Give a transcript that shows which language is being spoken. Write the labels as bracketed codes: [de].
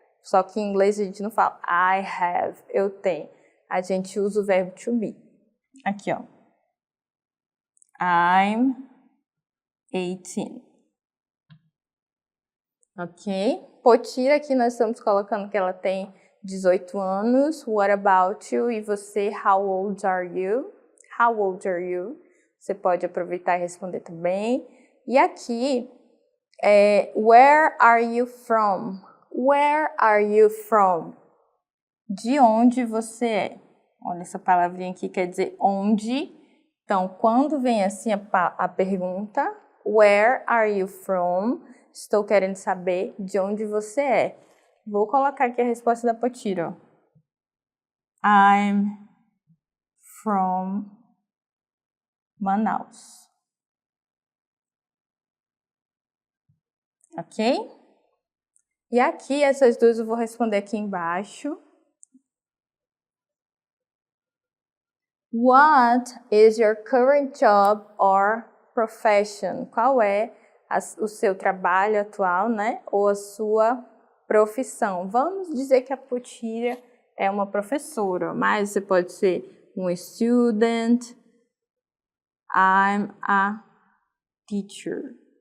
[pt] Só que em inglês a gente não fala [en] I have, [pt] eu tenho. A gente usa o verbo to be. Aqui, ó. [en] I'm 18. Ok? [pt] Potira, aqui nós estamos colocando que ela tem 18 anos. [en] What about you? [pt] E você, [en] how old are you? How old are you? [pt] Você pode aproveitar e responder também. E aqui, [en] where are you from? Where are you from? [pt] De onde você é? Olha, essa palavrinha aqui quer dizer onde. Então, quando vem assim a pergunta, [en] where are you from? [pt] Estou querendo saber de onde você é. Vou colocar aqui a resposta da Potira. [en] I'm from Manaus. [pt] Ok? E aqui, essas duas eu vou responder aqui embaixo. [en] What is your current job or profession? [pt] Qual é o seu trabalho atual, né? Ou a sua profissão? Vamos dizer que a Potira é uma professora, mas você pode ser um student. [en] I'm a teacher.